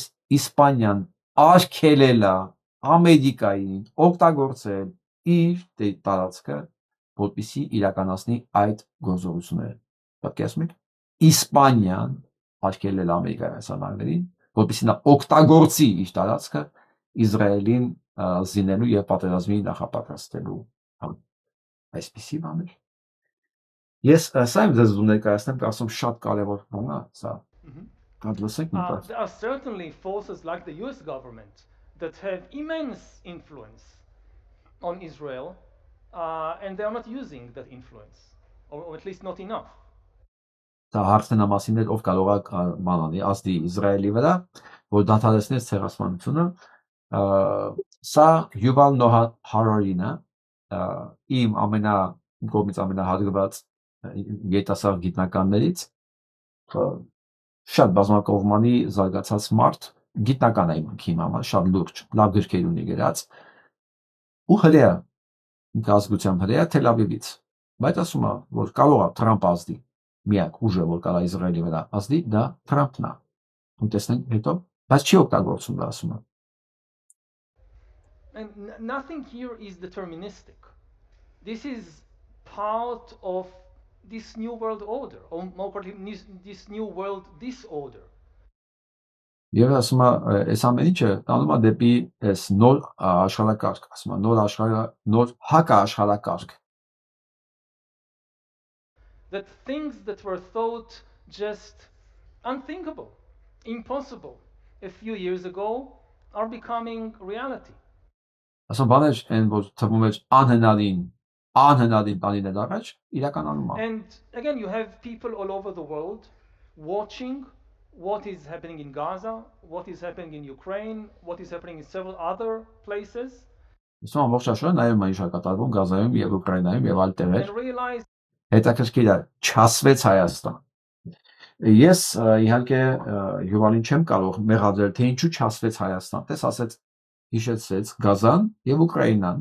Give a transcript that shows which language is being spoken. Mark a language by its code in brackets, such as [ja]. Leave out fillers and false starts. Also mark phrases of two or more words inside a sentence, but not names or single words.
[hy] Իսպանիան արգելել է Ամերիկային օգտագործել իր տարածքը, որպեսզի իրականացնի այդ գործողությունները։ Պատկերացնում եք Իսպանիան արգելել Ամերիկայի հասարակներին, որպեսզի նա օգտագործի իր տարածքը Իսրայելին զինելու եւ պատերազմի նախապատրաստելու այսպիսի բաներ ես սա եմ ձեզ ներկայացնեմ կարծում շատ կարևոր բան է սա [en] There are certainly forces like the US government that have immense influence on Israel, and they are not using that influence, or at least not enough. [hy] Դա հարցն ամասին էլ ով կարող է բանանի ազդի Իսրայելի վրա, որ դադարեցնի ցեղասպանությունը, սա Yuval Noah Harari-ն է, իմ կողմից ամենահարգված երիտասարդ գիտնականներից, շատ բազմակողմանի զարգացած մարդ, գիտնական է իմ համար, շատ լուրջ, լավ գրքեր ունի գրած, ու հրեա, ազգությամբ հրեա Թել Ավիվից, բայց ասում է, որ կարող է Թրամփ ազդի, միակ ուժը, որ կարա Իսրայելի վրա ազդի, դա Թրամփն է, ու տեսնենք հետո, բայց չի օգտագործում դա ասում է. [en] And nothing here is deterministic. This is part of this new world order, or more particularly this new world disorder. [hy] Եվ ասում է, այս ամեն ինչը տանում է դեպի այս նոր աշխարհակարգ, ասում է, նոր հակաաշխարհակարգ. [en] That things that were thought just unthinkable, impossible a few years ago are becoming reality. [hy] Ասում բաներ են, որ թվում էր անհնարին տանիներ առաջ, իրականանում է. [en] And again, you have people all over the world watching what is happening in Gaza, what is happening in Ukraine, what is happening in several other places. [hy] Ասում ամբողջ աշխարհը նայում է ինչ է կատարվում Գազայում եւ Ուկրաինայում եւ այլ տեղեր. Հետաքրքիր է, չասվեց Հայաստան. Ես իհարկե Յուվալին չեմ կարող մեղադրել, թե ինչու չասվեց Հայաստան. Տես ասեց, հիշեցրեց Գազան եւ Ուկրաինան.